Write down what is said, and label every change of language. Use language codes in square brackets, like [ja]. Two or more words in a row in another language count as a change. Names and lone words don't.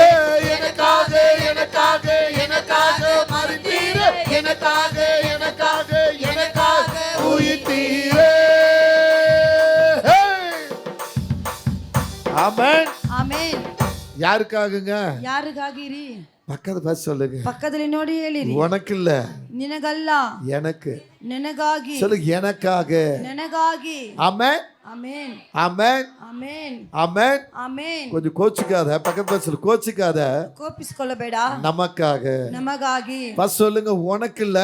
[ta] எனக்காக எனக்காக எனக்காக மறித்தீர, எனக்காக எனக்காக எனக்காக உயிர்த்தீர. ஆமென். ஆமென். யாருக்காகங்க? [kn] ಯಾರಿಗಾಗಿರಿ? [ta] பக்கத்து பார்த்து சொல்லுங்க. [kn] ಪಕ್ಕದಲ್ಲಿ ನೋಡಿ ಹೇಳಿರಿ. [ta] உனக்கு இல்ல, [kn] ನಿನಗಲ್ಲ, [ta] எனக்கு. [kn] ನನಗಾಗಿ. [ta] சொல்லு, எனக்காக. [kn] ನನಗಾಗಿ. [ta] ஆமென். [kn] ಆಮೆನ್. [ta] ஆமென். [kn] ಆಮೆನ್. [ta] ஆமென். [kn] ಆಮೆನ್. [ta] கொஞ்சம் கோச்சிக்காத, பக்கத்து பார்த்து சொல்லு, கோச்சிக்காத. [kn] ಕೋಪಿಸಿಕೊಳ್ಳಬೇಡ. [ta] நமக்காக. [kn] ನಮಗಾಗಿ. [ta] பஸ் சொல்லுங்க, உனக்கு இல்ல,